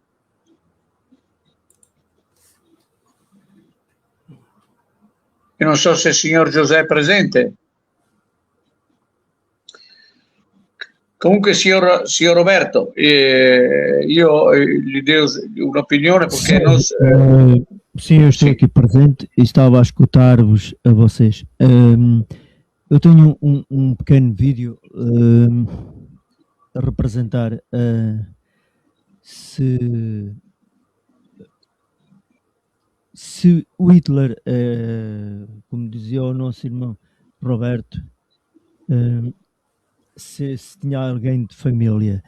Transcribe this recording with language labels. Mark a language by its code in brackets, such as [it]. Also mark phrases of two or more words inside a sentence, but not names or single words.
[it] Io non so se il signor José è presente. Comunque, signor Roberto, io gli do un'opinione perché [pt] sim, eu estou aqui presente e estava a escutar-vos a vocês. Eu tenho um pequeno vídeo a representar se o Hitler, como dizia o nosso irmão Roberto, se tinha alguém de família.